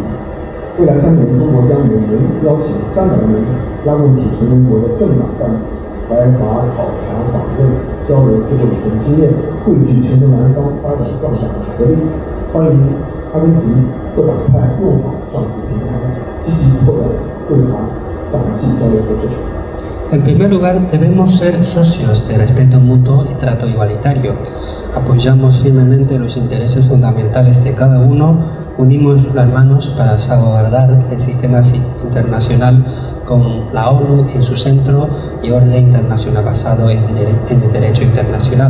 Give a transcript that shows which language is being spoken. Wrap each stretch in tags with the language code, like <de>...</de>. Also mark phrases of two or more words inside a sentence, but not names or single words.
<zh>未来3年，中国将每年邀请300名拉共体成员国的政党干部来华考察访问，交流智慧与经验，汇聚全球南方发展壮大的实力。欢迎阿根廷各党派用好上述平台，积极拓展对华党际交流合作。</zh> <es>En primer lugar, debemos ser socios de respeto mutuo y trato igualitario. Apoyamos firmemente los intereses fundamentales de cada uno, unimos las manos para salvaguardar el sistema internacional con la ONU en su centro y orden internacional basado en el derecho internacional.</es>